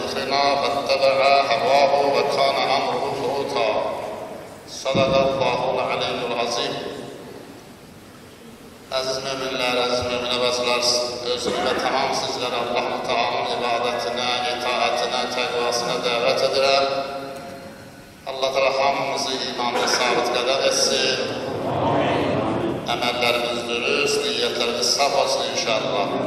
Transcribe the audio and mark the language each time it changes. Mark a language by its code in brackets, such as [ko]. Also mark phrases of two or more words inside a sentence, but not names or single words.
[ar] أمرنا فاتبع هواه وكان أمره فرطا صدق الله العلي العظيم. [az] Əziz müminlər, əziz müminə bəzilər, özünü və tamam sizləri Allah-u Teala'nın ibadətinə, itaətinə, təqvasına dəvət edirəm. Allah Teala hamımızı imanda sabit qədər etsin. Əməllərimiz dürüst, niyyətlərimiz saf olsun inşallah.